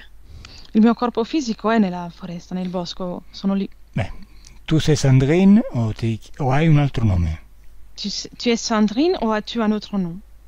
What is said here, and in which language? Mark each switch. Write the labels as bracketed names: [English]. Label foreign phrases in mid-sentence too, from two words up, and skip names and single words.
[Italian] Il mio corpo fisico è nella foresta, nel bosco, sono lì. Beh, tu sei Sandrine o hai un altro nome? [French] Tu es Sandrine ou as-tu un autre nom?